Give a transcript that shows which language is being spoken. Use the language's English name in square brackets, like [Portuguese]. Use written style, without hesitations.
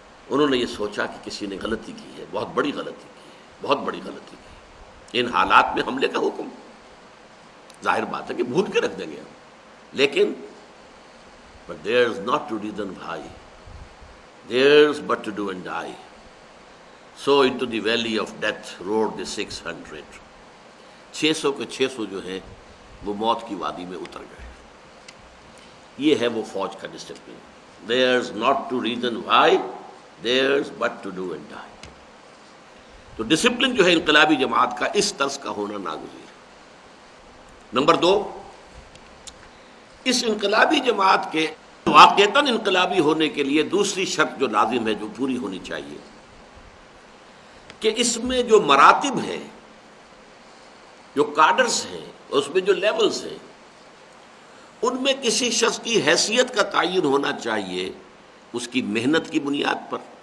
[Urdu] انہوں نے یہ سوچا کہ کسی نے غلطی کی ہے، بہت بڑی غلطی کی ہے، بہت بڑی غلطی کی ہے۔ ان حالات میں حملے کا حکم ظاہر بات ہے کہ بھول کے رکھ دیں گے ہم، لیکن [English] but there's not to reason why, there's but to do and die. So into the valley of death rode the 600. [Urdu] 600 کے 600 جو ہیں وہ موت کی وادی میں اتر گئے۔ یہ ہے وہ فوج کا discipline. [English] There's not to reason why, there's but to do and die. [Urdu] تو ڈسپلن جو ہے انقلابی جماعت کا اس طرز کا ہونا ناگزیر ہے۔ نمبر 2، اس انقلابی جماعت کے واقعتاً انقلابی ہونے کے لیے دوسری شرط جو لازم ہے، جو پوری ہونی چاہیے، کہ اس میں جو مراتب ہیں، جو کارڈرز ہیں، اس میں جو لیولز ہیں، ان میں کسی شخص کی حیثیت کا تعین ہونا چاہیے اس کی محنت کی بنیاد پر،